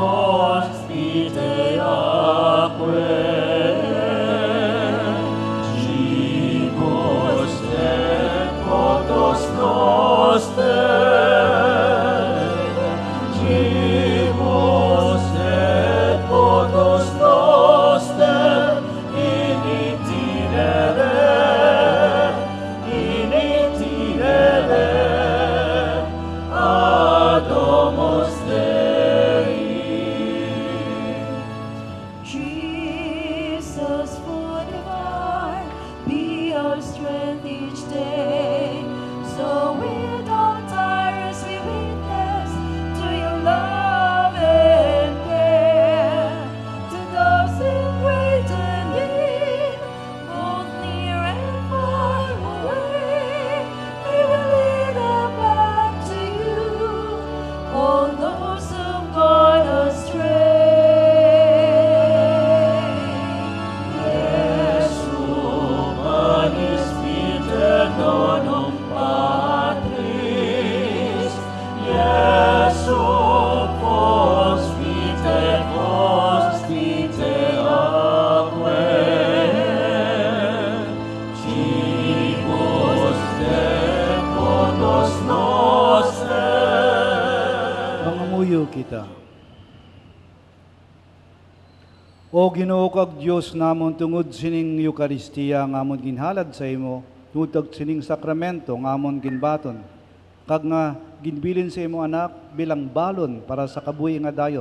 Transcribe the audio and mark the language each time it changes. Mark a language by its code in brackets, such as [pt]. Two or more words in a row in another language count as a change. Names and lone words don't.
[la] aquae, Cibus et potos noster, Cibus et potos noster, in itinere ad domos Dei. [en] Jesus, food divine, be our strength each day. So we don't tire as we witness to your love and care. To those in great need, both near and far away, we will lead them back to you. All those who've gone astray. [la] Panis vitae donum Patris, Iesu vos vitae aquae, Cibus et potos noster. [hil] Mangamuyo kita. O Ginoo kag Dios namon tungod sining Eukaristiya nga amon ginhalad sa imo, tungod sining sakramento nga amon ginbaton, kag nga ginbilin sa imo anak bilang balon para sa kabuhi nga dayon.